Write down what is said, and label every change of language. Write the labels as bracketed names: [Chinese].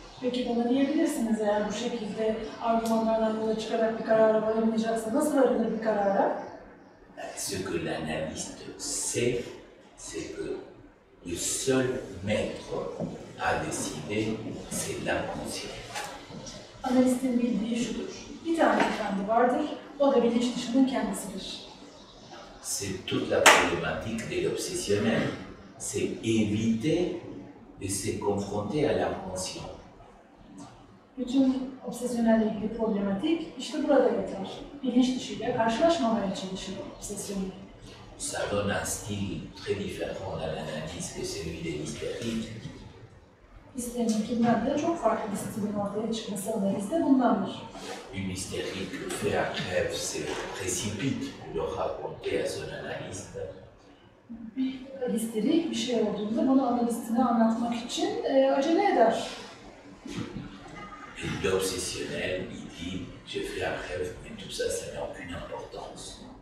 [Turkish] Peki bana diyebilirsiniz, eğer bu şekilde argümanlardan yola çıkarak bir karara varamayacaksa nasıl varılır bir karara? [French] Ce que l'analyste sait, c'est que le seul maître à décider, c'est l'inconscient. [Turkish] Analistin bildiği şudur: bir tane efendi vardır, o da bilinç dışının kendisidir. [French] C'est toute la problématique de l'obsessionnel, c'est éviter de se confronter à l'inconscient. [Turkish] Bütün obsesyonelle ilgili problematik işte burada yatar. Bilinç dışıyla karşılaşmamaya çalışır obsesyonel. [French] Ça donne un style très différent à l'analyse que celui des hystériques. [Turkish] Hislerinkinden de çok farklı bir stilin ortaya çıkması analizde bundandır. [French] Une hystérique fait un rêve, se précipite pour le raconter à son analyste. [Turkish] Bir histerik bir şey olduğunda bunu analistine anlatmak için acele eder. [French] Et l'obsessionnel, il dit, j'ai fait un rêve, mais tout ça, ça n'a aucune importance.